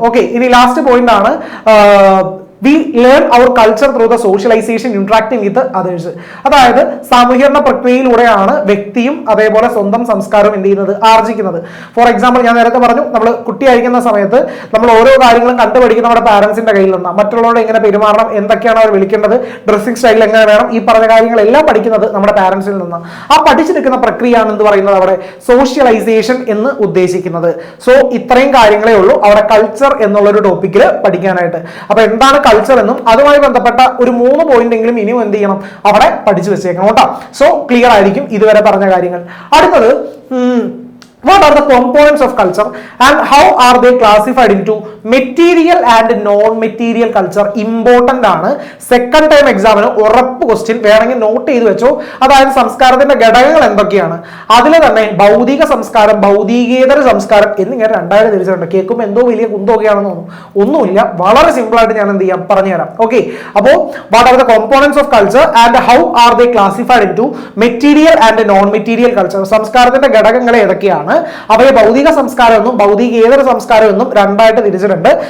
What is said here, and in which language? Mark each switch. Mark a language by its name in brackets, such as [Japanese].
[English] okay, [Malayalam] ഇനി last point ആണ് [English] we learn our culture through the socialization interacting with others. [Malayalam] അതായത് സാമൂഹികരണ പ്രക്രിയയിലൂടെയാണ് വ്യക്തിയും അതേപോലെ സ്വന്തം സംസ്കാരവും എന്ത് ചെയ്യുന്നത്, ആർജിക്കുന്നത്. ഫോർ എക്സാമ്പിൾ, ഞാൻ നേരത്തെ പറഞ്ഞു, നമ്മൾ കുട്ടിയായിരിക്കുന്ന സമയത്ത് നമ്മൾ ഓരോ കാര്യങ്ങളും കണ്ടുപഠിക്കുന്ന നമ്മുടെ പാരന്റ്സിന്റെ കയ്യിൽ നിന്നാണ്. മറ്റുള്ളവരോട് എങ്ങനെ പെരുമാറണം, എന്തൊക്കെയാണ് അവർ വിളിക്കേണ്ടത്, ഡ്രസ്സിംഗ് സ്റ്റൈൽ എങ്ങനെ വേണം, ഈ പറഞ്ഞ കാര്യങ്ങളെല്ലാം പഠിക്കുന്നത് നമ്മുടെ പാരന്റ്സിൽ നിന്നാണ്. ആ പഠിച്ചെടുക്കുന്ന പ്രക്രിയയാണ് എന്ത് പറയുന്നത് അവിടെ സോഷ്യലൈസേഷൻ എന്ന് ഉദ്ദേശിക്കുന്നത്. സോ ഇത്രയും കാര്യങ്ങളേ ഉള്ളൂ അവിടെ കൾച്ചർ എന്നുള്ളൊരു ടോപ്പിക്കിൽ പഠിക്കാനായിട്ട്. അപ്പൊ എന്താണ് കൾച്ചർ എന്നും അതുമായി ബന്ധപ്പെട്ട ഒരു 3 പോയിന്റ് എങ്കിലും ഇനിയും എന്ത് ചെയ്യണം, അവിടെ പഠിച്ചു വെച്ചേക്കണം കേട്ടോ. സോ ക്ലിയർ ആയിരിക്കും ഇതുവരെ പറഞ്ഞ കാര്യങ്ങൾ. [English] അടുത്തത്, what are the components of culture and how are they classified into material and non-material culture? [Malayalam] Important ആണ്. സെക്കൻഡ് ടൈം എക്സാമിന് ഉറപ്പ് ക്വസ്റ്റ്യൻ, വേണമെങ്കിൽ നോട്ട് ചെയ്ത് വെച്ചോ. അതായത് സംസ്കാരത്തിന്റെ ഘടകങ്ങൾ എന്തൊക്കെയാണ്, അതിൽ തന്നെ ഭൗതിക സംസ്കാരം, ഭൗതികേതര സംസ്കാരം എന്നിങ്ങനെ രണ്ടായിട്ട് തിരിച്ചിട്ടുണ്ട്. കേൾക്കുമ്പോൾ എന്തോ വലിയ കുന്തമൊക്കെയാണെന്ന് തോന്നും. ഒന്നുമില്ല, വളരെ സിമ്പിൾ ആയിട്ട് ഞാൻ എന്ത് ചെയ്യാം, പറഞ്ഞുതരാം. [English] Okay, അപ്പോ what are the components of culture and how are they classified into material and non-material culture? [Malayalam] സംസ്കാരത്തിന്റെ ഘടകങ്ങൾ ഏതൊക്കെയാണ്, അവയെ ഭൗതിക സംസ്കാരം എന്നും ഭൗതികേതര സംസ്കാരം എന്നും രണ്ടായിട്ട് തിരിച്ചിട്ടുണ്ട്.